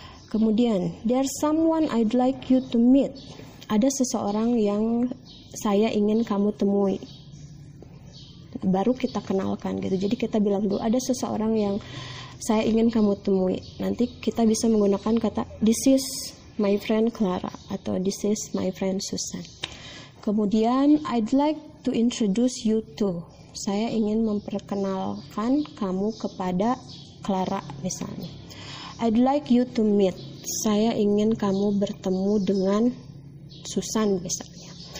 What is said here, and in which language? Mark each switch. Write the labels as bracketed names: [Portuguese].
[Indonesian] Kemudian [English] there's someone I'd like you to meet. [Indonesian] Ada seseorang yang saya ingin kamu temui. baru kita kenalkan gitu. Jadi kita bilang dulu ada seseorang yang saya ingin kamu temui. Nanti kita bisa menggunakan kata [English] this is my friend Clara atau this is my friend Susan. [Indonesian] Kemudian [English] I'd like to introduce you to. [Indonesian] Saya ingin memperkenalkan kamu kepada Clara misalnya. [English] I'd like you to meet. [Indonesian] Saya ingin kamu bertemu dengan Susan misalnya.